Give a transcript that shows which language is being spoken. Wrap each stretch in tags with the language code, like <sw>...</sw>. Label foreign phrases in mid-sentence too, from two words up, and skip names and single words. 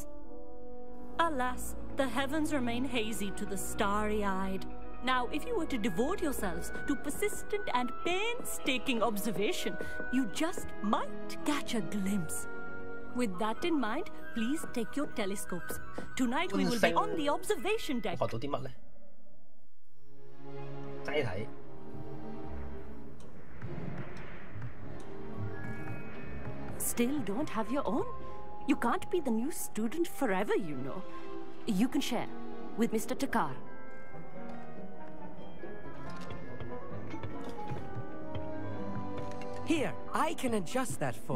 <en>Alas, the heavens remain hazy to the starry-eyed. Now, if you were to devote yourselves to persistent and painstaking observation, you just might catch a glimpse. With that in mind, please take your telescopes. Tonight we will be on the observation deck.</en> <yue>學到啲乜呢？齋睇。</yue> <en>Still don't have your own? You can't be the new student forever, you know. You can share with Mr. Takar. Here, I can adjust that for you.</en>